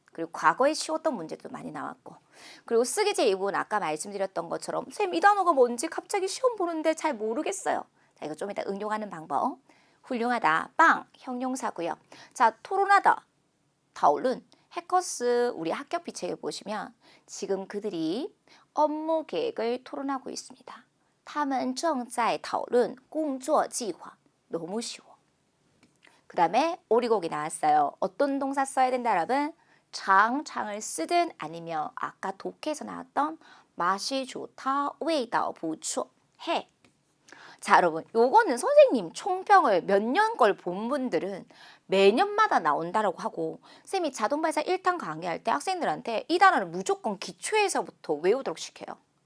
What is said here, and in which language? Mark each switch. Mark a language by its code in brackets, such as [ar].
[ko] 그리고 과거에 쉬웠던 문제도 많이 나왔고 그리고 쓰기 제 2부분 아까 말씀드렸던 것처럼 쌤 이 단어가 뭔지 갑자기 시험 보는데 잘 모르겠어요. 자, 이거 좀 이따 응용하는 방법. 훌륭하다, 빵, 형용사고요. 자, 토론하다, 다울은 해커스 우리 합격 비책에 보시면 지금 그들이 업무 계획을 토론하고 있습니다. [zh] 他们正在讨论工作计划. [ko] 너무 쉬워. 그 다음에 오리곡이 나왔어요. 어떤 동사 써야 된다 여러분? 장을 쓰든 아니면 아까 독해에서 나왔던 맛이 좋다, [zh] 味道不错, [ko] 해. 자 여러분 요거는 선생님 총평을 몇 년 걸 본 분들은 매년마다 나온다라고 하고 쌤이 자동발사 1탄 강의할 때 학생들한테 이 단어를 무조건 기초에서부터 외우도록 시켜요.